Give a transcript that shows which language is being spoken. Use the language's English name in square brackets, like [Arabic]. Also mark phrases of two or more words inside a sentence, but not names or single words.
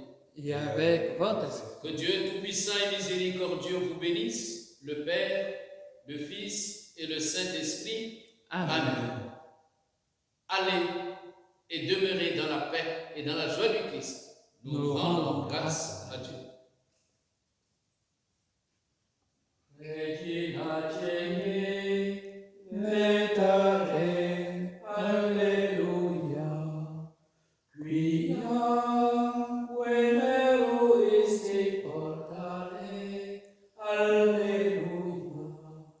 [French] Et avec votre esprit. Que Dieu Tout-Puissant et Miséricordieux vous bénisse, le Père, le Fils et le Saint-Esprit. Amen. Allez et demeurez dans la paix et dans la joie du Christ. Nous rendons grâce à Dieu. [Latin] Regina Celi, letare, alleluia. Quia venero iste portare, alleluia.